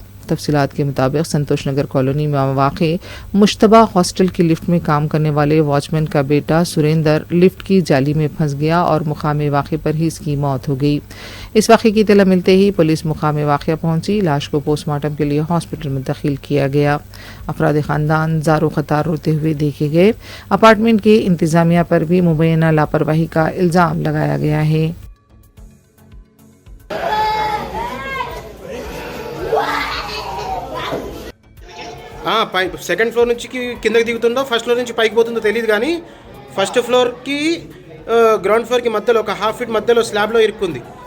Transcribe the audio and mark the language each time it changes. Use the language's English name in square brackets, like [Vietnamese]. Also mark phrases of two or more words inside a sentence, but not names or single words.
[Urdu] تفصیلات کے مطابق سنتوش نگر کالونی میں واقع مشتبہ ہاسٹل کی لفٹ میں کام کرنے والے واچمین کا بیٹا سریندر لفٹ کی جالی میں پھنس گیا اور مقام واقع پر ہی اس کی موت ہو گئی. اس واقعے کی اطلاع ملتے ہی پولیس مقام واقعہ پہنچی. لاش کو پوسٹ مارٹم کے لیے ہاسپٹل میں داخل کیا گیا۔ افراد خاندان زارو قطار روتے ہوئے دیکھے گئے. اپارٹمنٹ کے انتظامیہ پر بھی مبینہ لاپرواہی کا الزام لگایا گیا ہے. [Telugu] పై [English] second floor [Telugu] నుంచి కిందకి దిగుతుందో [English] first floor [Telugu] నుంచి పైకి పోతుందో తెలియదు కానీ ఫస్ట్ ఫ్లోర్కి గ్రౌండ్ ఫ్లోర్కి మధ్యలో ఒక [English] half feet [Telugu] మధ్యలో స్లాబ్లో ఇరుక్కుంది.